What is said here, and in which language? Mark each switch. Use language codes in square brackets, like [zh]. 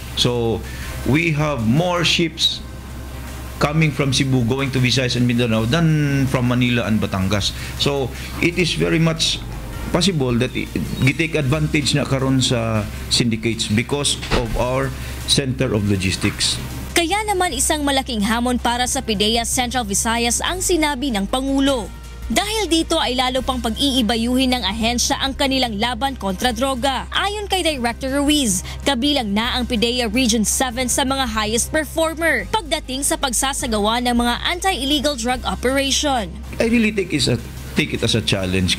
[en] So, we have more ships coming from Cebu going to Visayas and Mindanao than from Manila and Batangas. So, it is very much possible that [ceb] gi-take advantage na karon sa [en] syndicates because of our center of logistics. [tl] Kaya naman isang malaking hamon para sa PIDEA Central Visayas ang sinabi ng Pangulo. Dahil dito ay lalo pang pag-iibayuhin ng ahensya ang kanilang laban kontra droga. Ayon kay Director Ruiz, kabilang na ang PIDEA Region 7 sa mga highest performer pagdating sa pagsasagawa ng mga anti-illegal drug operation. [en] I really take it as a challenge.